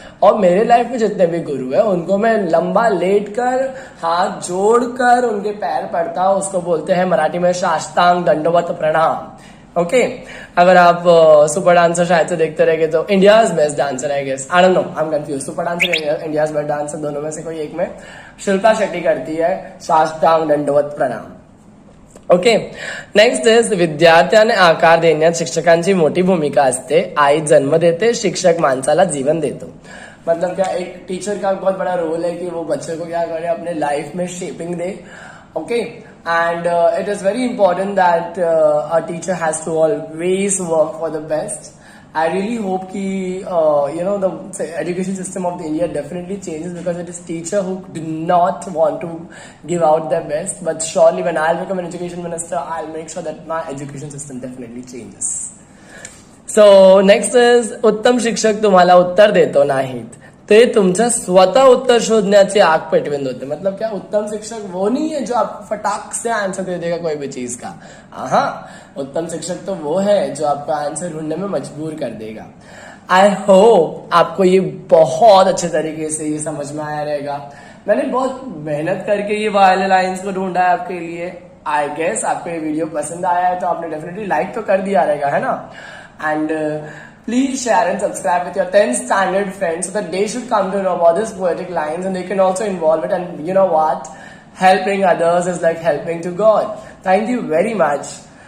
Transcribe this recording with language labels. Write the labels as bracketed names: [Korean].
[Hindi] और मेरे लाइफ में जितने भी गुरु है उनको मैं लंबा लेट कर, हाथ जोड़कर उनके पैर पड़ता हूँ, उसको बोलते हैं मराठी में साष्टांग दंडवत प्रणाम। ओके, अगर आप सुपर डांसर शायद से देखते रहेंगे तो इंडियाज बेस्ट डांसर है guess, [English] I don't know, I am confuse, [Hindi] super dancer India's best dancer, दोनों में से कोई एक में शिल्पा शेट्टी करती है साष्टांग दंडवत प्रणाम। [English] okay, next is, [Marathi] विद्यार्थ्याने आकार देण्यात शिक्षकांची मोठी भूमिका असते। आई जन्म देते, शिक्षक माणसाला जीवन देतो। [Hindi] मतलब क्या, एक टीचर का बहुत बड़ा रोल है कि वो बच्चे को क्या करे, अपने लाइफ में shaping दे। [English] Okay, and it is very important that a teacher has to always work for the best. I really hope ki the education system of the India definitely changes, because it is teacher who do not want to give out their best, but surely when I'll become an education minister, I'll make sure that my education system definitely changes. So next is, [Marathi] उत्तम शिक्षक तुम्हाला उत्तर देतो नाहीत, ते तुमचं स्वतः उत्तर शोधण्याची आग पेटविन होते। [Hindi] मतलब क्या, उत्तम शिक्षक वो नहीं है जो आपको फटाक से आंसर दे देगा कोई भी चीज का। हाँ, उत्तम शिक्षक तो वो है जो आपका आंसर ढूंढने में मजबूर कर देगा। [English] I hope [Hindi] आपको ये बहुत अच्छे तरीके से ये समझ में आया रहेगा। मैंने बहुत मेहनत करके ये वाले लाइंस को ढूंढा है आपके लिए। [English] I guess [Hindi] आपको ये वीडियो पसंद आया है तो आपने डेफिनेटली लाइक तो कर दिया रहेगा, है ना। [English] And please share and subscribe with your 10th standard friends so that they should come to know about these poetic lines and they can also involve it. And you know what? Helping others is like helping to God. Thank you very much.